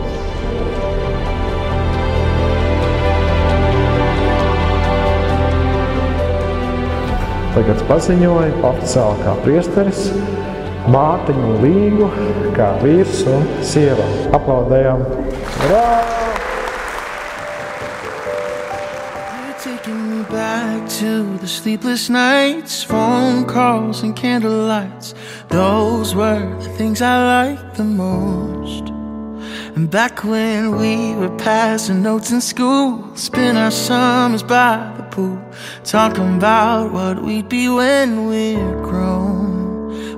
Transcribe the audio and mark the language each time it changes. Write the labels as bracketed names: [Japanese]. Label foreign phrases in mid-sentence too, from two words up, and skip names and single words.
[Latvian] Tagad paziņoja oficiāli kā priesteris Mārtiņu Līgu, kā vīrs un sieva. Aplaudējam! Urā! [English] Taking me back to the sleepless nights, phone calls and candlelights. Those were the things I liked the most. And back when we were passing notes in school, spend our summers by the pool, talking about what we'd be when we're grown.